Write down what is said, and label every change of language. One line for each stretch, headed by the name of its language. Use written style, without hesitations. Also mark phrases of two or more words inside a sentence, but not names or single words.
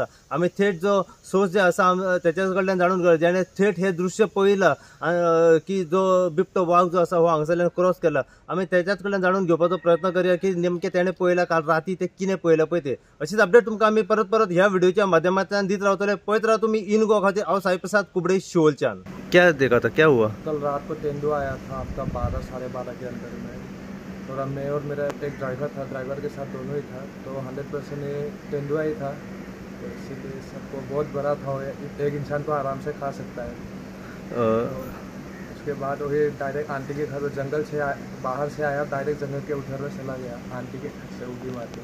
Konkani: आमी थेट जो सोर्स जे आसा त्याच्या कडल्यान जाणून घेतला जेणे थेट हे दृश्य पळयला की जो बिबटो वाघ जो आसा हो हांगासरल्यान क्रॉस केला. आमी त्याच्याच कडल्यान जाणून घेवपाचो प्रयत्न करूया की नेमके तेणे पळयला काल राती ते कितें पळयला पळय ते. अशीच अपडेट तुमकां आमी परत ह्या व्हिडिओच्या माध्यमांतल्यान दित रावतले. पळयत राहा तुम्ही इन गो खातीर हांव साई प्रसाद कुबडे शिवोलच्यान.
Hindi: क्या देखा था, क्या हुआ? कल रात को तेंदुआ आया था आपका 12 साढ़े 12 के अंदर में, और मैं और मेरा एक ड्राइवर था, ड्राइवर के साथ दोनों ही था, तो 100% ये तेंदुआ ही था. तो इसीलिए सबको बहुत बड़ा था, एक इंसान को आराम से खा सकता है. तो उसके बाद वही डायरेक्ट आंटी के घर जंगल से बाहर से आया, डायरेक्ट जंगल के उधर में चला गया आंटी के घर से उड़ी मार के.